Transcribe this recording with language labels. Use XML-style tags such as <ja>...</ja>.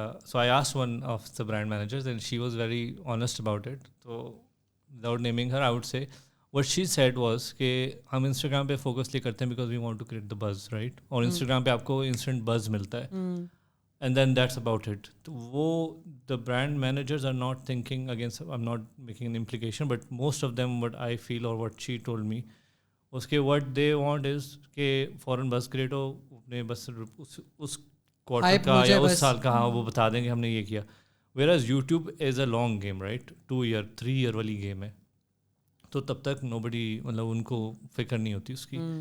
<en>So I asked one of the brand managers and she was very honest about it. So without naming her, I would say what she said was</en> <ur>کہ ہم Instagram پہ focus لے کرتے ہیں</ur> <en>because we want to create the buzz, right?</en> <ur>اور Instagram پہ آپ کو</ur> <en>instant buzz</en> <ur>ملتا ہے.</ur> <en>And then that's about it. تو وہ the brand managers are not thinking against, I'm not making an implication, but most of them what I feel or what she told me اس کے what they want is</en> <ur>کہ فوراً بس create ہو, اپنے بس اس quarter کا یا اس سال کا, ہاں وہ بتا دیں کہ ہم نے یہ کیا.</ur> <en>whereas YouTube is a long game, right?</en> <ur>2 year 3 year والی گیم ہے, تو تب تک nobody مطلب ان کو فکر نہیں ہوتی اس کی.</ur>